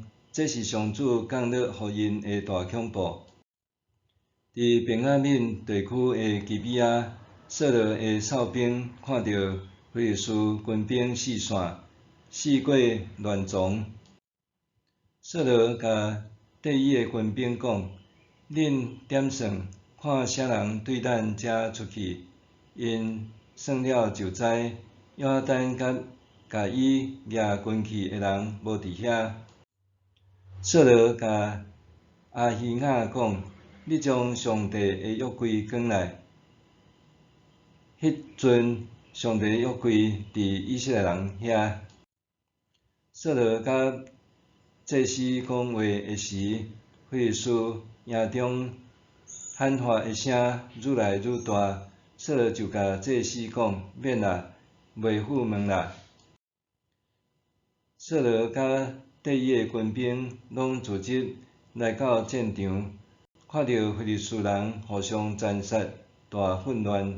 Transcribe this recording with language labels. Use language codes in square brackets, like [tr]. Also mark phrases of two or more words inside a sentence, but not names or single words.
[nan] 这是上主降落互因的大恐怖。伫便雅悯地区的基比亚，扫罗的哨兵看到非利士军兵四散，四过乱丛。扫罗甲缀伊的军兵讲：“恁点算，看啥人对咱遮出去。” 因算了就知，约拿单甲伊举军器的人无伫遐。扫罗甲阿希亚讲：“你将上帝的约柜转来。” 迄阵，上帝的约柜伫以色列人遐。扫罗甲祭司讲话的时，非利士营中喊喊的声愈来愈大。扫罗就甲祭司讲：“免啦，袂赴问啦。” 扫罗甲缀伊的军兵拢聚集来到战场，看到非利士人互相残杀，大混乱。